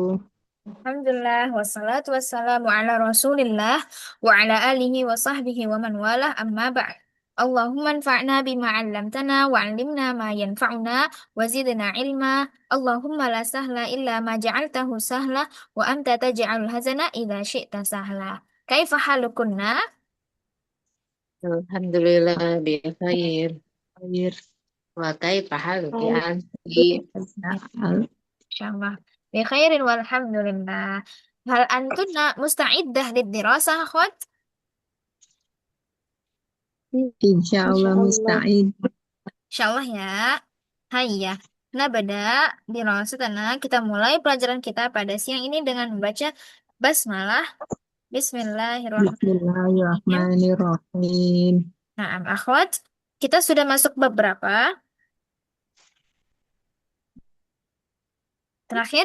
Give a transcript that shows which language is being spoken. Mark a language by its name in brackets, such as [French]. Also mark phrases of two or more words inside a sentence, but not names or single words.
[Arabic] الحمد لله والصلاة والسلام على رسول الله وعلى آله وصحبه ومن والاه أما بعد. اللهم انفعنا بما علمتنا وعلمنا ما ينفعنا وزدنا علما. اللهم لا سهل إلا ما جعلته سهلا وأنت تجعل الحزن إذا شئت سهلا. كيف حالكن? الحمد لله بخير. Khair. وكيف حالك Baik. anti? Insyaallah. بخير والحمد لله. هل أنتن مستعدة للدراسة، أخوات? Insya Insya Allah Allah. musta'id. إن شاء الله يا. هيا. نبدأ دراستنا. [Indonesian] Kita mulai pelajaran kita pada siang ini dengan membaca basmalah. [Arabic] بسم الله الرحمن الرحيم. بسم الله الرحمن الرحيم. [Indonesian] Nah, akhwat, kita sudah masuk bab berapa? Terakhir